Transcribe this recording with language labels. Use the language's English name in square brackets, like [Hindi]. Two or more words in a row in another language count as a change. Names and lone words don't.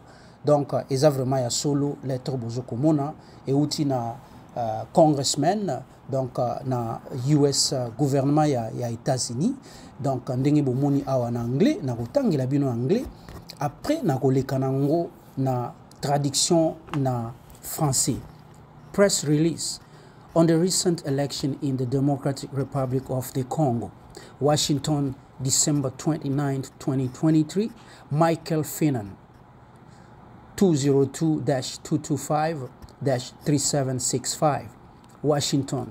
[Lingala] Donc, eza vraiment ya solo lettre bozo komona et outi na congressman donc na US gouvernement ya États-Unis. Donc ndenge bomoni awa na anglais na kotangela bino anglais après na koleka nango na traduction na français. [English] Press release on the recent election in the Democratic Republic of the Congo. Washington, December 29, 2023. Michael Finnan 202-225-3765, Washington.